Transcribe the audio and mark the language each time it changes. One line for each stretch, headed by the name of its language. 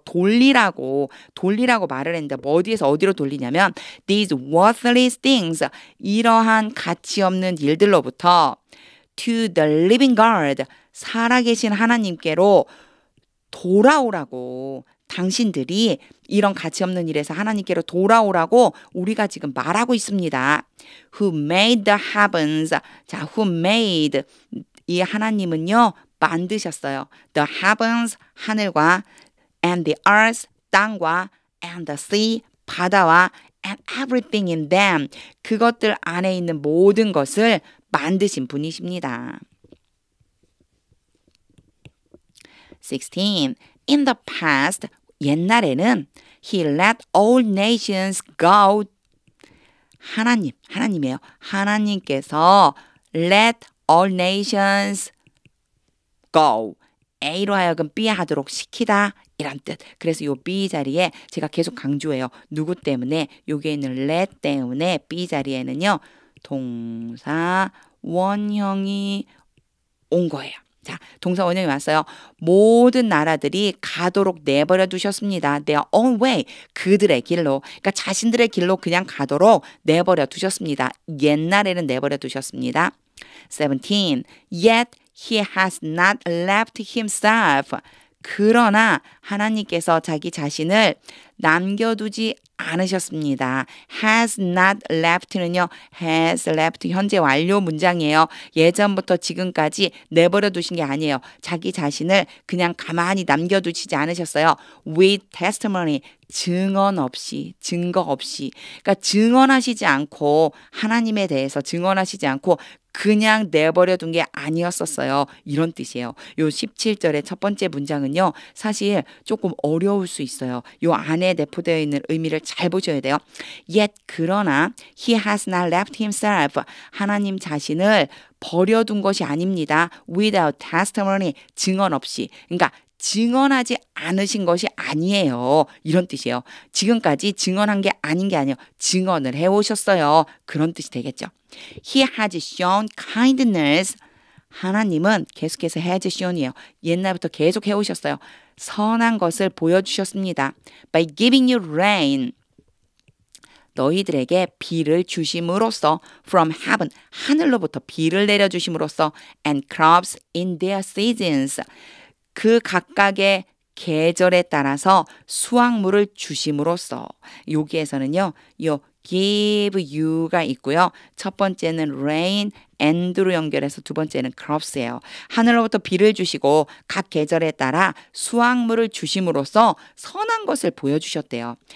Korean: 돌리라고 말을 했는데 뭐 어디에서 어디로 돌리냐면
English: these worthless things,
Korean: 이러한 가치 없는 일들로부터
English: to the living God,
Korean: 살아계신 하나님께로 돌아오라고. 당신들이 이런 가치 없는 일에서 하나님께로 돌아오라고 우리가 지금 말하고 있습니다.
English: Who made the heavens. 자, who made.
Korean: 이 하나님은요, 만드셨어요.
English: The heavens,
Korean: 하늘과
English: and the earth,
Korean: 땅과
English: and the sea,
Korean: 바다와
English: and everything in them.
Korean: 그것들 안에 있는 모든 것을 만드신 분이십니다. 16.
English: In the past,
Korean: 옛날에는
English: He let all nations go.
Korean: 하나님이에요. 하나님께서
English: let all nations go.
Korean: A로 하여금 B 하도록 시키다. 이란 뜻. 그래서 요 B 자리에 제가 계속 강조해요. 누구 때문에? 여기에 있는 let 때문에 B 자리에는요. 동사 원형이 온 거예요. 자, 동사 원형이 왔어요. 모든 나라들이 가도록 내버려 두셨습니다.
English: Their own way.
Korean: 그들의 길로. 그러니까 자신들의 길로 그냥 가도록 내버려 두셨습니다. 옛날에는 내버려 두셨습니다. 17.
English: Yet he has not left himself.
Korean: 그러나 하나님께서 자기 자신을 남겨두지 않으셨습니다.
English: has not left는요. has left
Korean: 현재 완료 문장이에요. 예전부터 지금까지 내버려 두신 게 아니에요. 자기 자신을 그냥 가만히 남겨두시지 않으셨어요.
English: with testimony.
Korean: 증거 없이. 그러니까 증언하시지 않고 하나님에 대해서 증언하시지 않고 그냥 내버려 둔 게 아니었었어요. 이런 뜻이에요. 요 17절의 첫 번째 문장은요. 사실 조금 어려울 수 있어요. 요 안에 내포되어 있는 의미를 잘 보셔야 돼요.
English: Yet
Korean: 그러나
English: he has not left himself.
Korean: 하나님 자신을 버려둔 것이 아닙니다.
English: Without testimony.
Korean: 증언 없이. 그러니까 증언하지 않으신 것이 아니에요. 이런 뜻이에요. 지금까지 증언한 게 아닌 게 아니에요. 증언을 해오셨어요. 그런 뜻이 되겠죠.
English: He has shown kindness.
Korean: 하나님은 계속해서
English: has shown
Korean: 이에요. 옛날부터 계속 해오셨어요. 선한 것을 보여주셨습니다.
English: By giving you rain.
Korean: 너희들에게 비를 주심으로써
English: from heaven.
Korean: 하늘로부터 비를 내려주심으로써
English: and crops in their seasons.
Korean: 그 각각의 계절에 따라서 수확물을 주심으로써 여기에서는요. 요 give you가 있고요. 첫 번째는 rain, and로 연결해서 두 번째는 crops예요. 하늘로부터 비를 주시고 각 계절에 따라 수확물을 주심으로써 선한 것을 보여주셨대요.